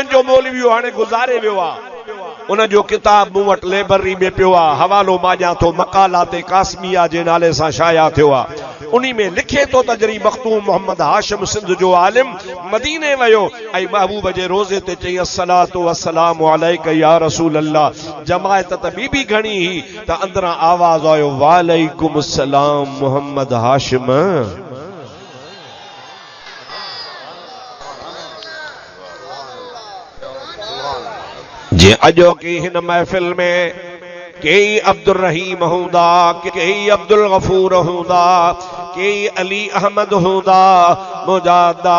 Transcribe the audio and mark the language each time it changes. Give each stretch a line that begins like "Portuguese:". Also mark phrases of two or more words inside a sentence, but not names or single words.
Sindhi: जो मौलवी हाणे गुज़ारे वियो आहे उन जो किताब मूं वटि लाइब्रेरी में पियो आहे हवालो मां ॾियां थो मकालात कासमिया जे नाले सां शाया थियो आहे उन्ही में लिखे थो त जरी मखदूम मोहम्मद हाशिम सिंध जो आलिम मदीने वियो ऐं महबूब जे रोज़े ते चई
Arabic: الصلاة والسلام عليك يا رسول الله
Sindhi: जमायत त ॿी घणी ही त अंदरां आवाज़ आयो
Arabic: وعليكم السلام
Sindhi: मोहम्मद हाशिम। जे अजो की हिन महफिल में कई अब्दुल रहीम हूंदा कई अब्दुल गफूर हूंदा कई अली अहमद हूंदा मुजादा